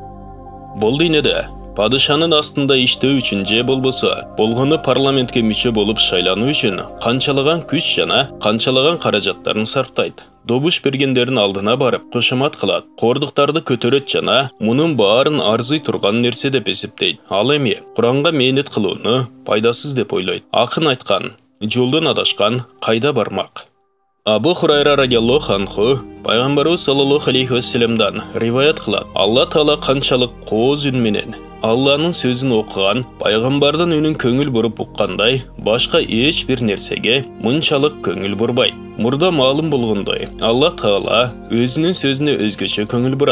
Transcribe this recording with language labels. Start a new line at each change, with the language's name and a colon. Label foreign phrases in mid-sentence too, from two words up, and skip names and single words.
Kyrgyz: Бул дүйнөдө падышанын астында иштөө үчүн же болбосо, болгону парламентке мүчө болуп шайлануу үчүн канчалаган күч жана канчалаган каражаттарын сарптайт. Добуш бергендердин алдына барып, кошомат кылат, кордуктарды көтөрөт жана мунун баарын арзый турган нерсе деп эсептейт. Ал эми Куранга мээнет кылууну пайдасыз деп ойлойт. Акын айткан: "Жолдон адашкан кайда бармак?" Абу Хурайра
Arabic: رضي الله عنه
Kyrgyz: пайгамбарыбыз
Arabic: صلى الله عليه وسلم
Kyrgyz: риваят кылат. Алла Таала канчалык кооз үн менен Алланын сөзүн окуган, пайгамбардын үнүн көңүл буруп уккандай, башка эч бир нерсеге мынчалык көңүл бурбайт. Мурда маалым болгондой, Алла Таала өзүнүн сөзүнө өзгөчө көңүл бурат.